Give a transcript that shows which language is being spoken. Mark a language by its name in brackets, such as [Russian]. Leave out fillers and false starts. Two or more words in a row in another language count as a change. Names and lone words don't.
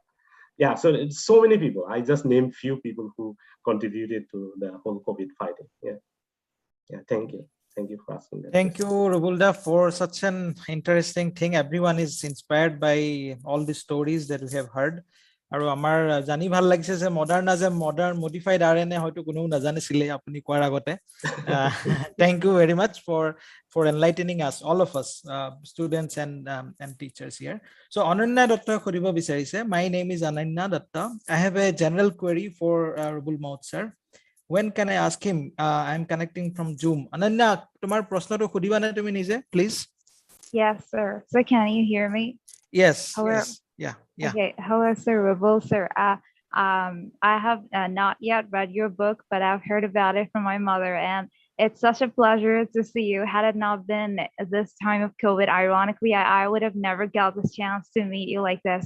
[English] Yeah, so it's so many people. I just named few people who contributed to the whole COVID fighting. Yeah, thank you. Thank you for asking that. Thank you, Rubulda, for such an interesting thing. Everyone is inspired by all the stories that we have heard. [Assamese] আৰু আমাৰ জানি ভাল লাগিছে যে [English] modern modified RNA [Assamese] হয়তো কোনো নাজানিছিলে আপুনি কোৱাৰ আগতে. [English] Thank you very much for enlightening us, all of us, students and teachers here. So Ananya Datta [Assamese] কৰিব বিচাৰিছে. [English] My name is Ananya Datta. I have a general query for Rubul Mout sir. When can I ask him? I'm connecting from Zoom. [Assamese] Ananya, তোমাৰ প্ৰশ্ন টো সুধিবা না তুমি নিজে, [English] please. Yes, sir. So can you hear me? Yes. Hello. Yes. Yeah. Okay. Hello, sir. Rubul, sir. I have not yet read your book, but I've heard about it from my mother, and it's such a pleasure to see you. Had it not been this time of COVID, ironically, I would have never got this chance to meet you like this.